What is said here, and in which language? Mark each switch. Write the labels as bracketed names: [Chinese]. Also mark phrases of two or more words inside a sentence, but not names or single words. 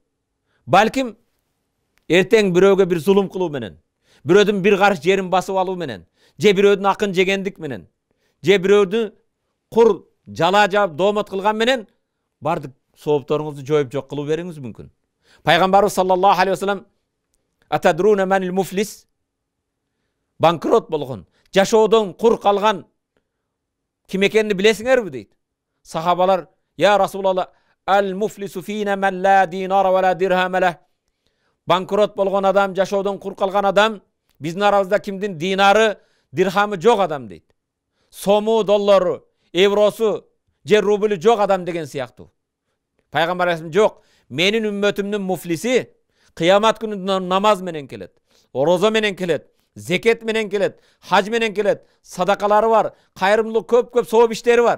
[Kyrgyz] Балким эртең бирөөгө бир зулум кылуу менен, бирөөдүн бир карыш жерин басып алуу менен, же бирөөдүн акын жегендик менен, же бирөөдүн кур жала жаап доомот кылган менен бардык соопторуңузду жоюп жок кылып бериңиз мүмкүн. [Arabic] Пайгамбарыбыз صلى الله عليه وسلم: "أتدرون من المفلس?" [Kyrgyz] Банкрот болгон, жашоодон кур калган ким экенин билесиңерби дейт. Сахабалар: [Arabic] "يا رسول الله، المفلس فينا من لا دينار ولا درهم له." [Kyrgyz] Банкрот болгон адам, жашоодон кур калган адам, биздин арабызда кимдин динары, дирхамы жок адам дейт. Сому, доллару, евросу, же рублю жок адам деген сыяктуу. Пайгамбар айтты: "Жок, менин үммөтүмдүн муфлиси кыямат күнү намаз менен келет, орозо менен келет, зекет менен келет, хаж менен келет, садакалары бар, кайрымдуулук көп сооп иштери бар.